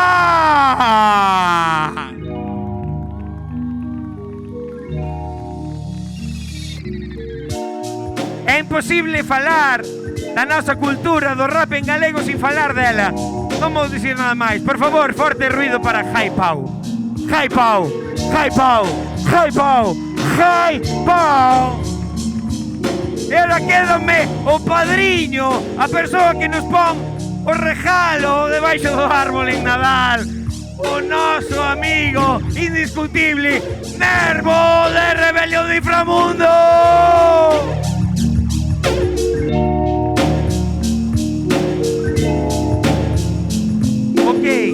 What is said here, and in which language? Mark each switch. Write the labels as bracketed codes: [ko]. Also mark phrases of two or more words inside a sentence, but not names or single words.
[gl] É imposible falar da nosa cultura do rap en galego sin falar dela. Non vou dicir nada máis. Por favor, forte ruido para Jai Pau. Jai Pau, Jai Pau, Jai Pau, Jai Pau. E ahora quédame o padriño, a persoa que nos pon o regalo debaixo do árbol en Nadal, o noso amigo indiscutible Nervo de Rebelión de Inframundo. Ok.